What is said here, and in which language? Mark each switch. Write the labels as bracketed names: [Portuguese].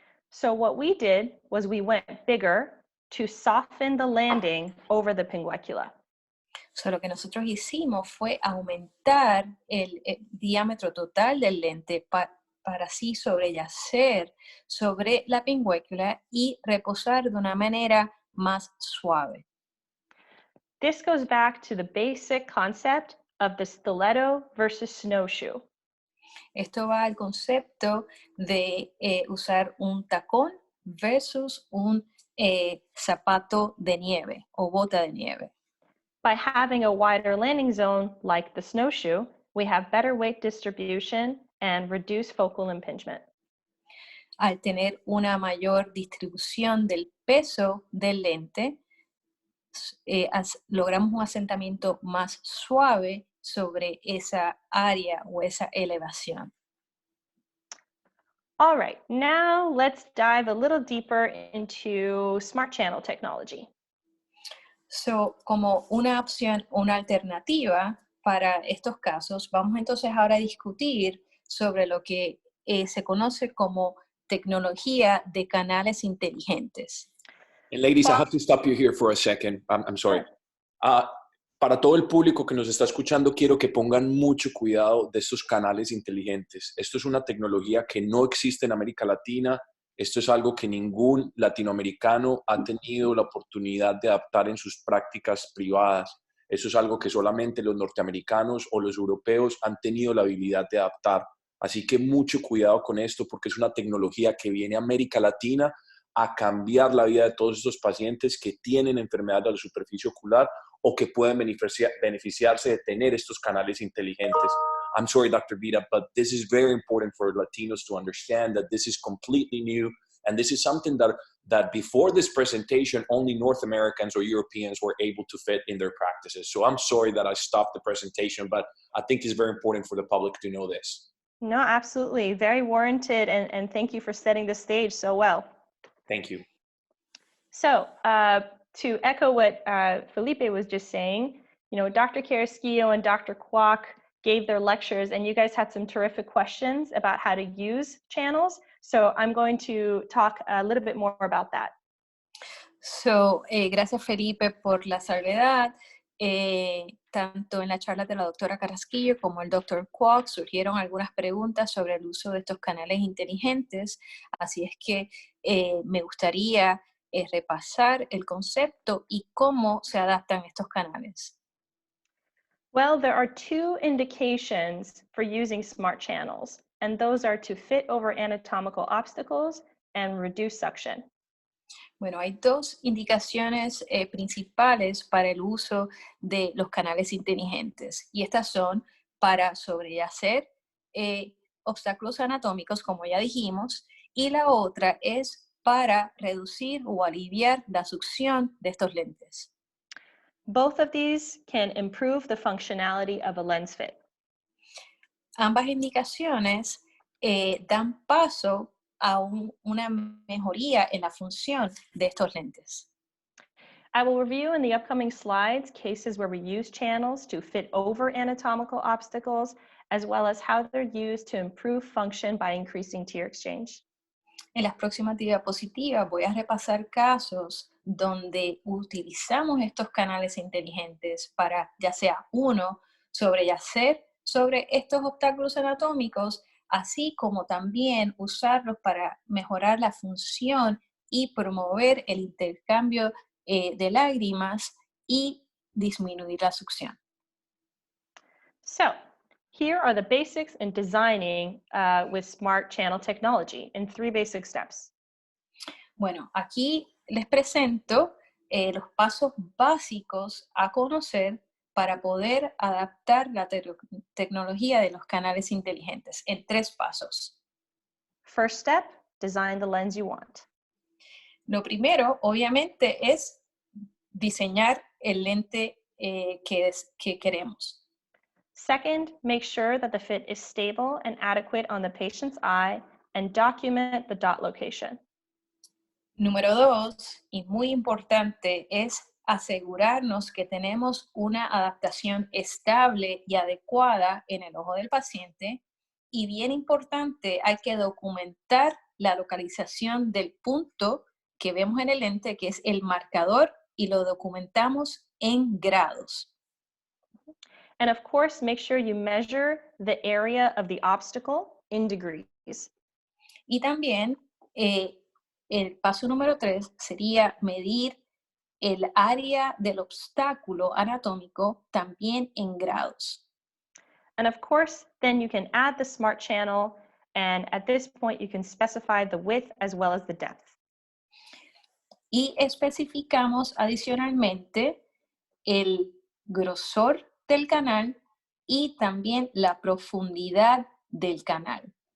[English] So what we did was we went bigger to soften the landing over the pinguecula. [Spanish] So, lo que nosotros hicimos fue aumentar el diámetro total del lente para así sobreyacer sobre la pinguecula y reposar de una manera más suave. [English] This goes back to the basic concept of the stiletto versus snowshoe. [Spanish] Esto va al concepto de usar un tacón versus un zapato de nieve o bota de nieve. [English] By having a wider landing zone, like the snowshoe, we have better weight distribution and reduced focal impingement. [Spanish] Al tener una mayor distribución del peso del lente, logramos un asentamiento más suave sobre esa área o esa elevación. [English] All right, now let's dive a little deeper into smart channel technology. [Spanish] So, como una opción, una alternativa para estos casos, vamos entonces ahora a discutir sobre lo que se conoce como tecnología de canales inteligentes. [English] And ladies, I Well- have to stop you here for a second. I'm sorry. Sure. [Spanish] Para todo el público que nos está escuchando, quiero que pongan mucho cuidado de estos canales inteligentes. Esto es una tecnología que no existe en América Latina. Esto es algo que ningún latinoamericano ha tenido la oportunidad de adaptar en sus prácticas privadas. Eso es algo que solamente los norteamericanos o los europeos han tenido la habilidad de adaptar. Así que mucho cuidado con esto porque es una tecnología que viene a América Latina a cambiar la vida de todos estos pacientes que tienen enfermedad de la superficie ocular o que pueden beneficiarse de tener estos canales inteligentes. [English] I'm sorry, Dr. Vida, but this is very important for Latinos to understand that this is completely new, and this is something that before this presentation, only North Americans or Europeans were able to fit in their practices. So I'm sorry that I stopped the presentation, but I think it's very important for the public to know this. No, absolutely. Very warranted, and thank you for setting the stage so well. Thank you. So to echo what Felipe was just saying, you know, Dr. Carrasquillo and Dr. Kwok gave their lectures, and you guys had some terrific questions about how to use channels. So I'm going to talk a little bit more about that. [Spanish] So, gracias Felipe por la salvedad. Tanto en la charla de la doctora Carrasquillo como el doctor Kwok surgieron algunas preguntas sobre el uso de estos canales inteligentes, así es que me gustaría repasar el concepto y cómo se adaptan estos canales. [English] Well, there are two indications for using smart channels, and those are to fit over anatomical obstacles and reduce suction. [Spanish] Bueno, hay dos indicaciones principales para el uso de los canales inteligentes y estas son para sobreyacer obstáculos anatómicos, como ya dijimos, y la otra es para reducir o aliviar la succión de estos lentes. [English] Both of these can improve the functionality of a lens fit. [Spanish] Ambas indicaciones dan paso a una mejoría en la función de estos lentes. [English] I will review in the upcoming slides cases where we use channels to fit over anatomical obstacles, as well as how they're used to improve function by increasing tear exchange. [Spanish] En las próximas diapositivas voy a repasar casos donde utilizamos estos canales inteligentes para, ya sea uno, sobreyacer sobre estos obstáculos anatómicos, así como también usarlos para mejorar la función y promover el intercambio de lágrimas y disminuir la succión. [English] So here are the basics in designing with smart channel technology in 3 basic steps. [Spanish] Bueno, aquí les presento los pasos básicos a conocer para poder adaptar la tecnología de los canales inteligentes en 3 pasos. [English] First step, design the lens you want. [Spanish] Lo primero, obviamente, es diseñar el lente que queremos. [English] Second, make sure that the fit is stable and adequate on the patient's eye and document the dot location. [Spanish] Número 2, y muy importante, es asegurarnos que tenemos una adaptación estable y adecuada en el ojo del paciente. Y bien importante, hay que documentar la localización del punto que vemos en el lente, que es el marcador, y lo documentamos en grados. [English] And of course, make sure you measure the area of the obstacle in degrees. [Spanish] Y también el paso número 3 sería medir el área del obstáculo anatómico también en grados. [English] And of course, then you can add the smart channel, and at this point you can specify the width as well as the depth. [Spanish] Y especificamos adicionalmente el grosor del canal y también la profundidad del canal.